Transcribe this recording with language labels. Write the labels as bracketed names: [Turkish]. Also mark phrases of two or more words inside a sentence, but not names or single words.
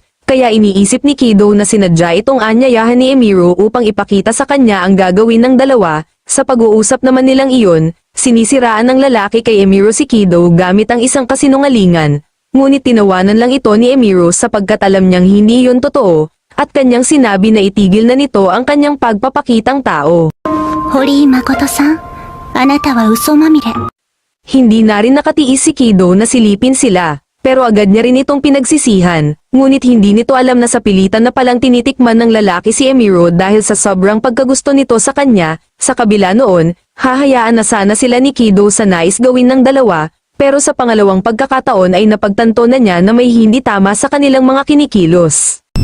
[Filipino] Kaya iniisip ni Kido na sinadya itong anyayahan ni Emiro upang ipakita sa kanya ang gagawin ng dalawa, Sa pag-uusap naman nilang iyon, sinisiraan ng lalaki kay Emiro si Kido gamit ang isang kasinungalingan, ngunit tinawanan lang ito ni Emiro sapagkat alam niyang hindi iyon totoo, at kanyang sinabi na itigil na nito ang kanyang pagpapakitang tao. [Japanese] Horii Makoto-san, あなたは嘘まみれ。 [Filipino] Hindi na rin nakatiis si Kido na silipin sila, pero agad niya rin itong pinagsisihan, ngunit hindi nito alam na sa pilitan na palang tinitikman ng lalaki si Emiro dahil sa sobrang pagkagusto nito sa kanya. Sa kabila noon, hahayaan na sana sila ni Kido sa nais gawin ng dalawa, pero sa pangalawang pagkakataon ay napagtanto na niya na may hindi tama sa kanilang mga kinikilos.